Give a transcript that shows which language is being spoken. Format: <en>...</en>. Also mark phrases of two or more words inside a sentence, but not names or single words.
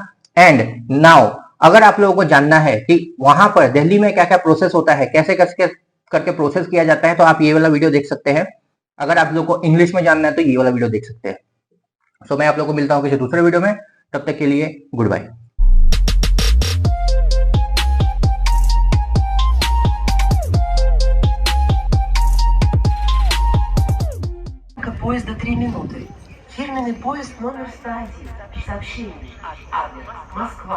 <en>and now</en> <hi>अगर आप लोगों को जानना है कि वहां पर दिल्ली में क्या क्या प्रोसेस होता है, कैसे कैसे करके प्रोसेस किया जाता है, तो आप ये वाला वीडियो देख सकते हैं। अगर आप लोग को इंग्लिश में जानना है तो ये वाला वीडियो देख सकते हैं। सो मैं आप लोग को मिलता हूँ किसी दूसरे वीडियो में, तब तक के लिए</hi> <en>good bye.</en> <ru>Поезда 3 минуты. Фирменный поезд номер 101. Сообщение. Адрес. Москва.</ru>